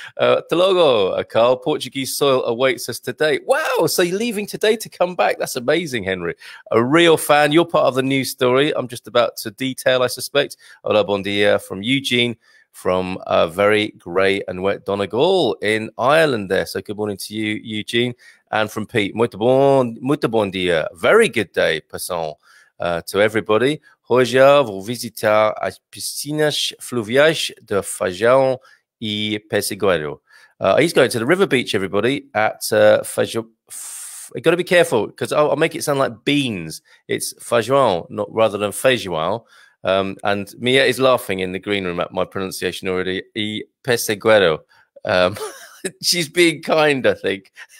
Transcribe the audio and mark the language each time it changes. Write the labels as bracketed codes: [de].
[en] Telogo, Carl, Portuguese soil awaits us today. Wow. So you're leaving today to come back. That's amazing, Henry. A real fan. You're part of the news story I'm just about to detail, I suspect. [pt] Hola, bon dia [en] from Eugene, from a very grey and wet Donegal in Ireland there. So good morning to you, Eugene. And from Pete, [pt] muito bom dia. [en] Very good day, passant, to everybody. [pt] Hoje vou visitar as piscinas fluviais de Feijão e Pessegueiro. [en] He's going to the river beach, everybody, at Feijão. You've got to be careful, because I'll make it sound like beans. It's Feijão, not rather than Feijão. And Mia is laughing in the green room at my pronunciation already. E Pesseguero. She's being kind, I think.